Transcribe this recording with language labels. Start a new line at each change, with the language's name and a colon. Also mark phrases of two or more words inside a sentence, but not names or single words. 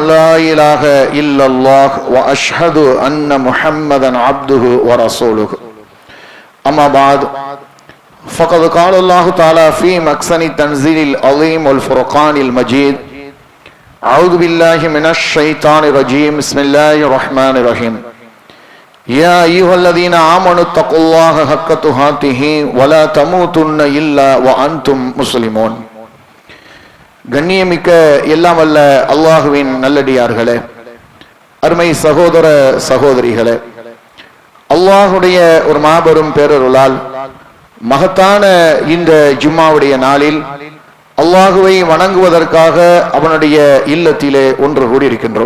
Arabic: لا إله إلا الله وأشهد أن محمدا عبده ورسوله أما بعد فقد قال الله تعالى في محسن التنزيل العظيم والفرقان المجيد أعوذ بالله من الشيطان الرجيم بسم الله الرحمن الرحيم يا أيها الذين آمنوا اتقوا الله حق تقاته ولا تموتن إلا وأنتم مسلمون.
Tamil: கண்ணியமிக்க எல்லாம் வல்ல அல்லாஹுவின் நல்லடியார்களே, அருமை சகோதர சகோதரிகளே, அல்லாஹுடைய ஒரு மாபெரும் பேரருளால் மகத்தான இந்த ஜும்மாவுடைய நாளில் அல்லாஹுவை வணங்குவதற்காக அவனுடைய இல்லத்திலே ஒன்று கூடியிருக்கின்றோம்.